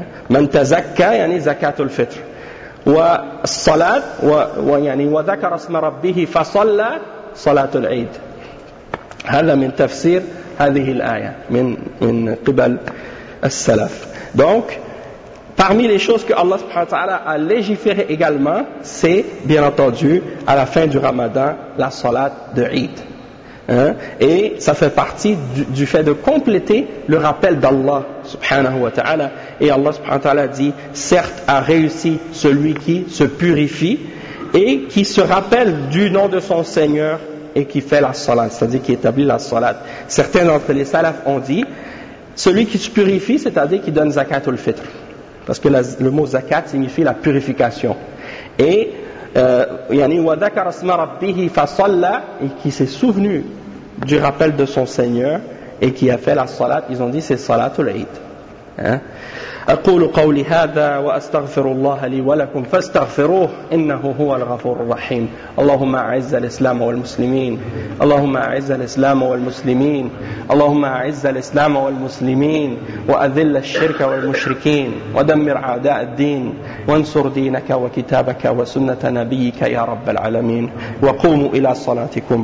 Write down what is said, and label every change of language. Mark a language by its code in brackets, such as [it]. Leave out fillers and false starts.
[ar] من تزكى يعني زكاة الفطر والصلاة ويعني وذكر اسم ربه فصلى صلاة العيد. هذا من تفسير هذه الآية من قبل السلف. [fr] Donc parmi les choses que Allah subhanahu wa ta'ala a légiféré également, c'est bien entendu à la fin du Ramadan la salat de Eid. Hein? Et ça fait partie du fait de compléter le rappel d'Allah subhanahu wa ta'ala. Et Allah subhanahu wa ta'ala dit, certes a réussi celui qui se purifie et qui se rappelle du nom de son Seigneur et qui fait la salat, c'est-à-dire qui établit la salat. Certains d'entre les salaf ont dit, celui qui se purifie, c'est-à-dire qui donne zakat al-fitr, parce que le mot zakat signifie la purification. Et [ar] وَذَكَرَ اسْمَ رَبِّهِ فَصَلَّى, [fr] et qui s'est souvenu du rappel de son Seigneur et qui a fait la salat, ils ont dit c'est salat al-Eid. [ar] أقول قولي هذا وأستغفر الله لي ولكم فاستغفروه إنه هو الغفور الرحيم. اللهم أعز الإسلام والمسلمين, اللهم أعز الإسلام والمسلمين, اللهم أعز الإسلام والمسلمين, وأذل الشرك والمشركين, ودمر أعداء الدين, وانصر دينك وكتابك وسنة نبيك يا رب العالمين, وقوموا إلى صلاتكم.